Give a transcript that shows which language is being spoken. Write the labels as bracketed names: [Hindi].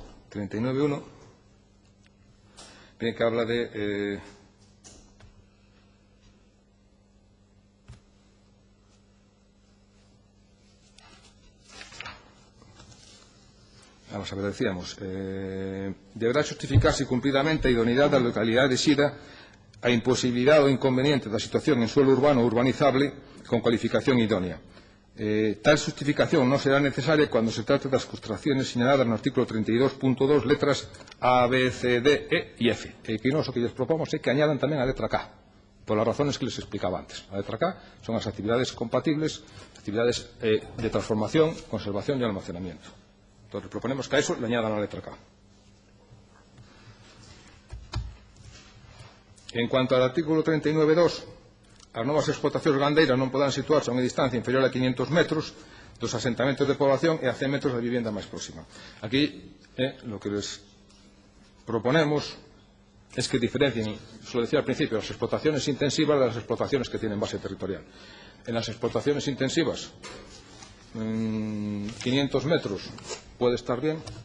[Galician] 39.1. [Spanish] Bien, que habla de vamos a ver, decíamos deberá justificarse cumplidamente [Galician] a idoneidade da localidade exida a imposibilidade ou inconveniente da situación en suelo urbano ou urbanizable con cualificación idónea. Tal justificación non será necesaria [Spanish] cuando se trate [Galician] das construcciones señaladas no artículo 32.2, letras A, B, C, D, E y F. Que nós o que lles propomos é que añadan tamén a letra K, [Spanish] por las razones que les explicaba antes. [Galician] A letra K son as actividades compatibles, actividades de transformación, [Spanish] conservación y almacenamiento. Entonces, proponemos que a eso le añadan la letra K. En cuanto al artículo [Galician] 39.2, as novas explotacións gandeiras non poderán situarse a unha distancia inferior a 500 metros dos asentamentos de población e a 100 metros da vivienda máis próxima. [Spanish] Aquí, lo que les proponemos es que diferencien, lo decía al principio, las explotaciones intensivas de las explotaciones que tienen base territorial. En las explotaciones intensivas, 500 metros puede estar bien.